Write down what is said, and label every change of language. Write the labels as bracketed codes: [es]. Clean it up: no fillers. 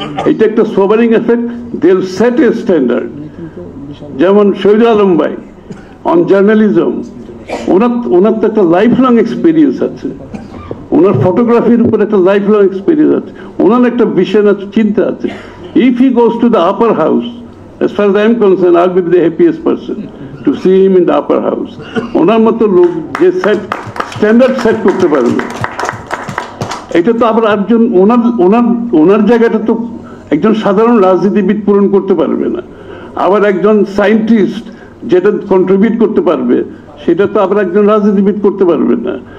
[bn] এটা একটা [en] sobering effect. They'll set a standard. [bn] যেমন শহীদুল আলম ভাই [en] on journalism, [bn] ওনার তো একটা লাইফ লং এক্সপিরিয়েন্স আছে, ওনার ফটোগ্রাফির উপর একটা লাইফ লং এক্সপিরিয়েন্স আছে, ওনার একটা বিষয় আছে, চিন্তা আছে। [en] If he goes to the upper house, as far as I am concerned, I'll be the happiest person to see him in the upper house. [bn] ওনার মতো লোক যে স্ট্যান্ডার্ড সেট করতে পারবে, এটা তো আবার একজন ওনার জায়গাটা তো একজন সাধারণ রাজনীতিবিদ পূরণ করতে পারবে না। আবার একজন সায়েন্টিস্ট যেটা কন্ট্রিবিউট করতে পারবে, সেটা তো আবার একজন রাজনীতিবিদ করতে পারবে না।